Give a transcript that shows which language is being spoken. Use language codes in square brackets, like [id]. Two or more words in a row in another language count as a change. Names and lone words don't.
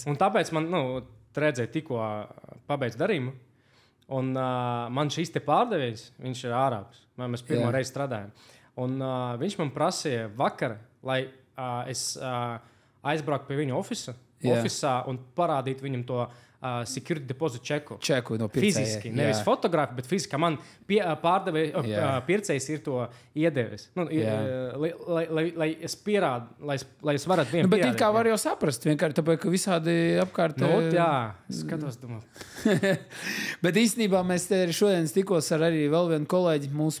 [lv] Un tāpēc man, redzēju, tikko pabeidz darījumu. Un man šīs te pārdevējs, viņš ir ārābs. Mēs pirmo reizi strādājam. Un viņš man prasīja vakar, lai es aizbraucu pie viņa ofisā un parādītu viņam to [en] security deposit [lv] čeku no pircēja. Fiziski, nevis fotografi, bet fiziski. Man pircējs ir to iedevis. Lai es pierādu, lai es varētu vienam bet it kā var jau saprast, vienkārši tāpēc, ka visādi apkārt... Jā, skatos, domāju. Bet īstenībā mēs te šodien tikos ar arī vēl vienu kolēģi mūsu.